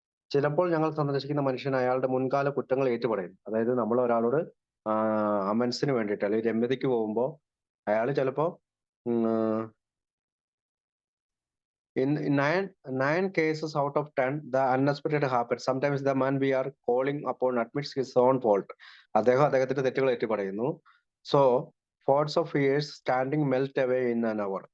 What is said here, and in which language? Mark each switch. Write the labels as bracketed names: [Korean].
[Malayalam] ചിലപ്പോൾ ഞങ്ങൾ സന്ദർശിക്കുന്ന മനുഷ്യൻ അയാളുടെ മുൻകാല കുറ്റങ്ങൾ ഏറ്റുപറയും. അതായത് നമ്മൾ ഒരാളോട് അമൻസിന് വേണ്ടിയിട്ട് അല്ലെങ്കിൽ രമ്യതയ്ക്ക് പോകുമ്പോൾ അയാൾ ചിലപ്പോ [English] in 9 cases out of 10 the unexpected happens. Sometimes the man we are calling upon admits his own fault. [Malayalam] അദ്ദേഹത്തിന്റെ തെറ്റുകൾ ഏറ്റുപറയുന്നു. [English] So forts of years standing melt away in an hour.